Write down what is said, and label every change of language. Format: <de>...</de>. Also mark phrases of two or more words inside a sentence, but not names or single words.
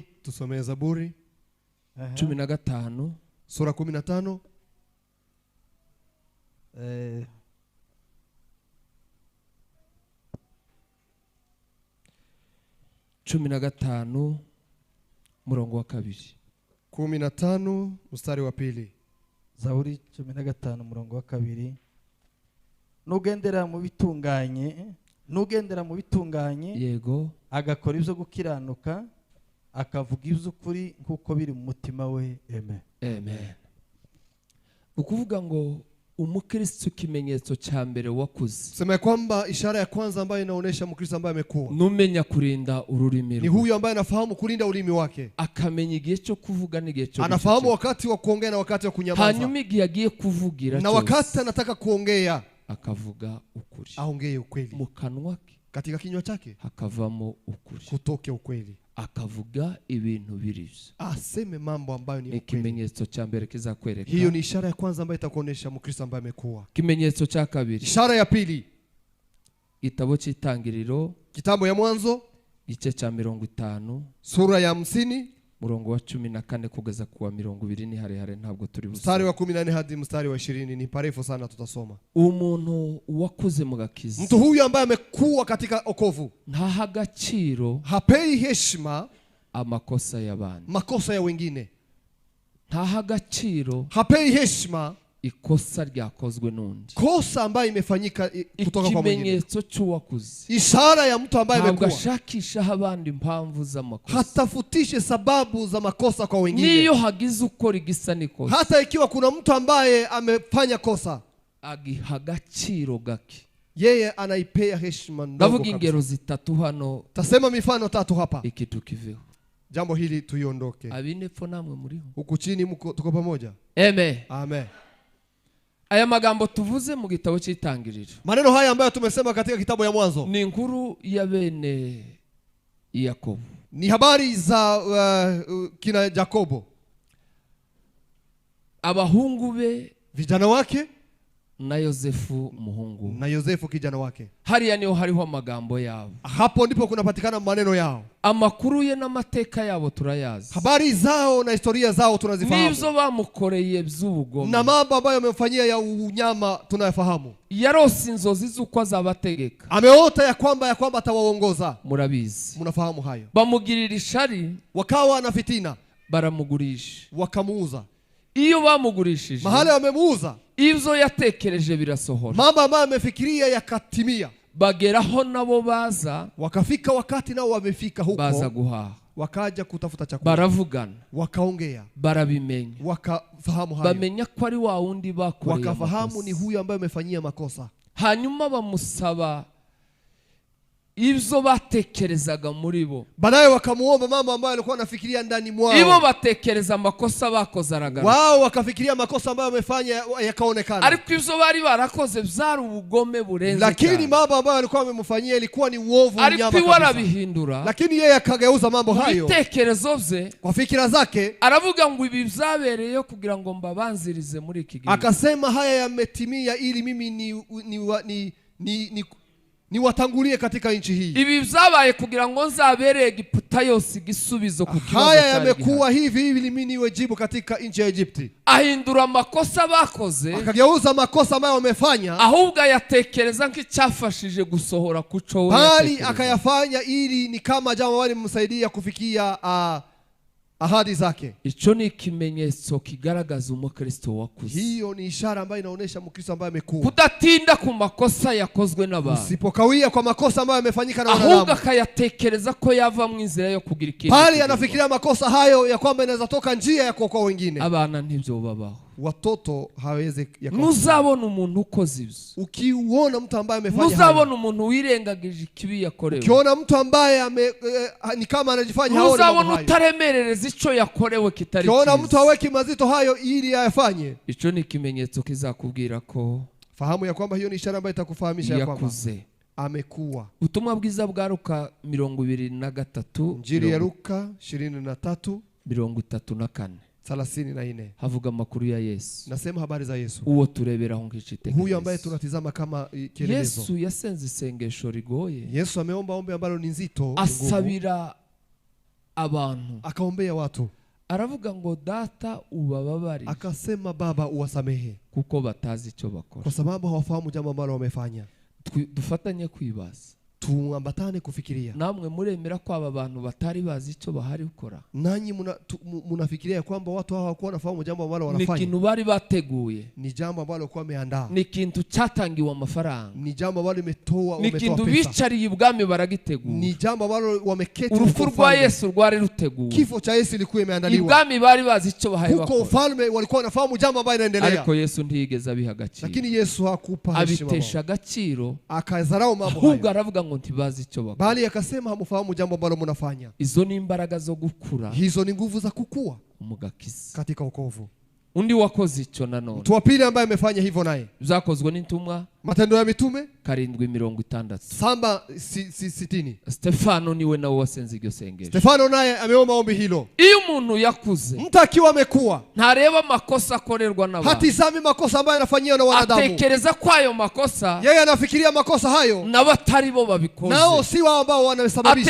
<rw>Tusomee Zaburi 15</rw> <sw>sura 15</sw> <rw>15 murongo wa 2.</rw> <sw>15 mstari wa 2.</sw> <rw>Zaburi 15 murongo wa 2. Nugendera mu bitunganye Yego, agakora ibyo gukiranuka, akavuga iby'ukuri nk'uko biri mu mutima we. amen. Ukuvuga ngo umukristo kimenyetso cya mbere wakuze,</rw> <sw>Sema kwamba ishara ya kwanza ambayo inaonesha Mkristo ambaye amekuwa</sw> <rw>numenya kurinda ururimi</rw> <sw>ni huyu ambaye anafahamu kulinda ulimi wake,</sw> <rw>akamenya igihe cyo kuvuga n'igihe cyo</rw> <sw>anafahamu wakati wa kuongea na wakati wa kunyamaza,</sw> <rw>hanyuma igihe agiye kuvugira</rw> <sw>na wakati anataka kuongea</sw> <rw>akavuga ukuri,</rw> <sw>aongee ukweli,</sw> <rw>mu kanwa ke</rw> <sw>katika kinywa chake</sw> <rw>hakavamo ukuri,</rw> <sw>kutoke ukweli,</sw> <rw>akavuga ibintu birizo.</rw> <sw>aseme mambo ambayo ni Ni ukweli.</sw> <rw>kimenyetso cya mbere kizakwereka.</rw> <sw>Hiyo ni ishara ya kwanza ambayo itakuonesha Mkristo ambaye amekuwa.</sw> <rw>Kimenyetso cya kabiri,</rw> <sw>Ishara ya pili,</sw> <rw>gitabo cy'Itangiriro</rw> <sw>kitabu ya Mwanzo</sw> <rw>igice cya 50</rw> <sw>sura ya 50</sw> <rw>murongo wa 14 kugeza kuwa 20 ni harehare ntabwo turi</rw> <sw>mstari wa</sw> <rw>busome.</rw> <sw>14 hadi mstari wa 20 ni parefu sana, tutasoma.</sw> <rw>Umuntu wakuze mu gakiza,</rw> <sw>Mtu huyu ambaye amekuwa katika okovu</sw> <rw>ntaha agaciro</rw> <sw>hapei heshima</sw> <rw>amakosa y'abandi,</rw> <sw>makosa ya wengine,</sw> <rw>ntaha agaciro</rw> <sw>hapei heshima</sw> <rw>ikosa ryakozwe n'undi.</rw> <sw>kosa ambayo imefanyika kutoka kwa mwingine.</sw> <rw>Ikimenyetso cy'uwakuze</rw> <sw>Ishara ya mtu ambaye</sw> <rw>ntabwo</rw> <sw>amekuwa</sw> <rw>ashakisha abandi impamvu z'amakosa,</rw> <sw>hatafutishe sababu za makosa kwa wengine.</sw> <rw>niyo hagize ukora igisa n'ikosa</rw> <sw>Hata ikiwa kuna mtu ambaye amefanya kosa,</sw> <rw>agiha agaciro gake.</rw> <sw>yeye anaipea heshima ndogo</sw> <rw>Ndavuga</rw> <sw>kabisa.</sw> <rw>ingero zitatu hano,</rw> <sw>Tasema mifano 3 hapa.</sw> <rw>iki tukiveho.</rw> <sw>Jambo hili tuiondoke.</sw> <rw>Abinepfo namwe muriho.</rw> <sw>Huku chini tuko pamoja.</sw> <rw>Amen.</rw> <sw>Amen.</sw> <rw>Aya magambo tuvuze mu gitabo cy'Itangiriro</rw> <sw>Maneno haya ambayo tumesema katika kitabu ya Mwanzo</sw> <rw>ni inkuru ya bene Yakobo.</rw> <sw>ni habari za kina Yakobo,</sw> <rw>Abahungu be</rw> <sw>vijana wake</sw> <rw>na Yosefu umuhungu.</rw> <sw>na Yosefu kijana wake.</sw> <rw>Hariya niho hariho amagambo yabo.</rw> <sw>Hapo ndipo kunapatikana maneno yao.</sw> <rw>Amakuru ye n'amateka yabo turayazi.</rw> <sw>Habari zao na historia zao tunazifahamu.</sw> <rw>Nibyo bamukoreye by'ubugome.</rw> <sw>Na mambo ambayo yamemfanyia ya unyama tunayafahamu.</sw> <rw>Yarose inzozi z'uko azabategeka.</rw> <sw>Ameota ya kwamba atawaongoza.</sw> <rw>Murabizi.</rw> <sw>Mnafahamu hayo.</sw> <rw>Bamugirira ishari,</rw> <sw>Wakawa na fitina.</sw> <rw>Baramugurisha.</rw> <sw>Wakamuuza.</sw> <rw>Iyo bamugurishije,</rw> <sw>mahali wamemuuza,</sw> <rw>ivyo yatekereje birasohora.</rw> <sw>mambo ambayo amefikiria yakatimia.</sw> <rw>Bageraho nabo baza,</rw> <sw>wakafika wakati nao wamefika huko,</sw> <rw>baza guhaha,</rw> <sw>wakaja kutafuta chakula,</sw> <rw>baravugana,</rw> <sw>wakaongea,</sw> <rw>barabimenya,</rw> <sw>wakafahamu hayo,</sw> <rw>bamenya ko ari wa wundi bakoreye,</rw> <sw>wakafahamu ni huyu ambaye amefanyia makosa.</sw> <rw>Hanyuma bamusaba ivyo batekerezaga muri bo.</rw> <sw>Baadaye wakamuomba mama ambaye alikuwa anafikiria ndani mwao.</sw> <rw>Ibo batekereza amakosa bakoze aragara.</rw> <sw>Wao wakafikiria makosa ambayo wamefanya yakaonekana.</sw> <rw>Ariko ivyo bari barakoze byari ubugome burenze.</rw> <sw>Lakini mambo ambayo alikuwa amemfanyia ilikuwa ni uovu mnyama kabisa.</sw> <rw>Ariko warabihindura.</rw> <sw>Lakini yeye akageuza mambo hayo.</sw> <rw>Bitekerezo bye,</rw> <sw>kwa fikira zake,</sw> <rw>aravuga ngo ibi byabereyeyo kugira ngo mbabanzirize muri iki gihe.</rw> <sw>Akasema haya yametimia ili mimi ni watangulie katika nchi hii.</sw> <rw>Ibi byabaye kugira ngo nzabereye Egiputa yose igisubizo ku kibazo.</rw> <sw>Haya yamekuwa hivi ili mimi niwe jibu katika nchi ya Egypti.</sw> <rw>Ahindura amakosa bakoze,</rw> <sw>akageuza makosa ambayo wamefanya,</sw> <rw>ahubwo yatekereza nk'icyafashije gusohora kuco we,</rw> <sw>bali akayafanya ili ni kama jambo wale msaidia kufikia ahadi zake.</sw> <rw>Ico ni ikimenyetso kigaragaza umukristo wakuze.</rw> <sw>Hiyo ni ishara ambayo inaonyesha mkristo ambaye amekuwa.</sw> <rw>Kudatinda ku makosa yakozwe n'abantu.</rw> <sw>Usipokawia kwa makosa ambayo yamefanyika na wanadamu.</sw> <rw>Ahubwo akayatekereza ko yava mu nzira yo kugira ikintu.</rw> <sw>Bali anafikiria makosa hayo ya kwamba inaweza toka njia ya kuokoa wengine.</sw> <rw>Abana ntibyo babaho.</rw> <sw>Watoto hawezi yakosea.</sw> <rw>Muzabona umuntu ukoze ivyo.</rw> <sw>Ukiuona mtu ambaye amefanya hayo.</sw> <rw>Muzabona umuntu wirengagije ikibi yakorewe.</rw> <sw>Ukiona mtu ambaye ni kama anajifanya haoni mambo hayo.</sw> <rw>Muzabona utaremerereza ico yakorewe kitari.</rw> <sw>Ukiona mtu haweki mazito hayo ili ayafanye.</sw> <rw>Ico ni ikimenyetso kizakubwira ko</rw> <sw>fahamu ya kwamba hiyo ni ishara ambayo itakufahamisha ya kwamba amekuwa.</sw> <rw>Ubutumwa bwiza bwa Luka 23,</rw> <sw>Injili ya Luka 23:34</sw> <rw>havuga amakuru ya Yesu.</rw> <sw>Nasema habari za Yesu.</sw> <rw>Uwo tureberaho nk'icitekerezo.</rw> <sw>Huyu ambaye tunatizama kama kielelezo.</sw> <rw>Yesu yasenze isengesho rigoye.</rw> <sw>Yesu ameomba ombi ambalo ni nzito.</sw> <rw>Asabira abantu.</rw> <sw>Akaombea watu.</sw> <rw>Aravuga ngo data ubababari.</rw> <sw>Akasema Baba uwasamehe.</sw> <rw>Kuko batazi icyo bakora.</rw> <sw>Kwa sababu hawafahamu jambo ambalo wamefanya.</sw> <rw>Dufatanye kwibaza.</rw> <sw>Tuambatane kufikiria.</sw> <rw>Namwe muremera ko aba bantu batari bazi icyo bahari gukora.</rw> <sw>Nanyi munafikiria kwamba watu hawa hawakuwa wanafahamu jambo ambalo wanafanya.</sw> <rw>Ni kintu bari bateguye.</rw> <sw>Ni jambo ambalo kwa wameandaa.</sw> <rw>Ni kintu cyatangiwe amafaranga.</rw> <sw>Ni jambo ambalo umetoa pesa.</sw> <rw>Ni kintu bicariye ibwami baragitegura.</rw> <sw>Ni jambo ambalo wameketi.</sw> <rw>Urupfu rwa Yesu rwari ruteguwe.</rw> <sw>Kifo cha Yesu ilikuwa imeandaliwa.</sw> <rw>Ibwami bari bazi icyo bahari bakora.</rw> <sw>Huko ufalme walikuwa wanafahamu jambo ambalo linaendelea.</sw> <rw>Ariko Yesu ntiyigeze abiha agaciro.</rw> <sw>Lakini Yesu hakupa heshima.</sw> <rw>Abitesha agaciro.</rw> <sw>Akazarau mambo hayo.</sw> <rw>Ahubwo aravuga ngo ntibazi icyo bakora.</rw> <sw>Bali akasema hamufahamu jambo ambalo mnafanya.</sw> <rw>Izo ni imbaraga zo gukura.</rw> <sw>Hizo ni nguvu za kukua</sw> <rw>umugakiza</rw> <sw>katika wokovu.</sw> <rw>Undi wakoze icyo nanone.</rw> <sw>Mtu wa pili ambaye amefanya hivyo naye.</sw> <rw>Byakozwe n'intumwa.</rw> <sw>Matendo ya Mitume 7:60.</sw> <rw>Stefano niwe nawe wasenze iryo sengesho.</rw> <sw>Stefano naye ameomba ombi hilo.</sw> <rw>Iyo umuntu yakuze,</rw> <sw>mtu akiwa amekuwa,</sw> <rw>ntareba makosa akorerwa n'abantu.</rw> <sw>Hatizami makosa ambayo yanafanywa na wanadamu.</sw> <rw>Atekereza kwa ayo makosa.</rw> <sw>Yeye anafikiria makosa hayo.</sw> <rw>Na batari bo babikoze.</rw> <sw>Nao si wao ambao wanasababisha.</sw>